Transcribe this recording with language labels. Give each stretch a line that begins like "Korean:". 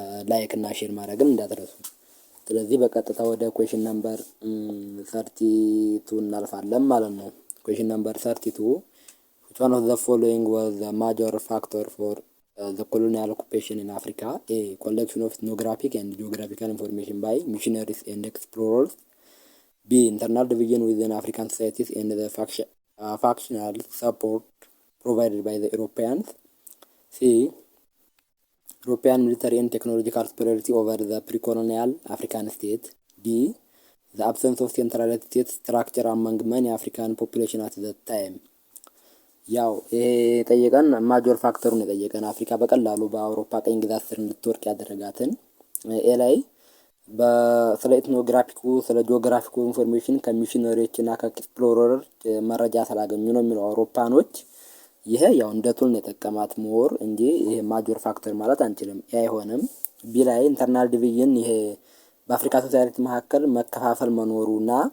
Amharic: ላይክ እና ሼር ማድረግን እንዳትረሱ። ስለዚህ በቀጥታ ወደ ኩዌሽን ነምበር 32 እናልፋለን ማለት ነው። ኩዌሽን ነምበር 32
English: which one of the following was the major factor for the colonial occupation in Africa? A. Collection of ethnographic and geographical information by missionaries and explorers. B. Internal division within African societies and the factional support provided by the Europeans. C. European military and technological superiority over the pre-colonial African state. D. The absence of centralized state structure among many African population at that time.
Amharic: ያው ይሄ የጠየቀን ማጆር ፋክተሩን የጠየቀን አፍሪካ በቀላሉ በአውሮፓ ቀኝ ግዛት ስር እንድትወድቅ ያደረጋትን ኤ ላይ ስለ ኢትኖግራፊኩ ስለ ጂኦግራፊኩ ኢንፎርሜሽን ከሚሽነሪዎች እና ከኤክስፕሎረሮች መረጃ ስላገኙ ነው የሚለው አውሮፓኖች። ይሄ ያው እንደ ቱል ነው የጠቀማት ሞር እንጂ ይሄ ማጆር ፋክተር ማለት አንችልም። አይሆንም። ቢ ላይ ኢንተርናል ዲቪዥን ይሄ በአፍሪካ ሶሳይቲ መካከል መከፋፈል መኖሩና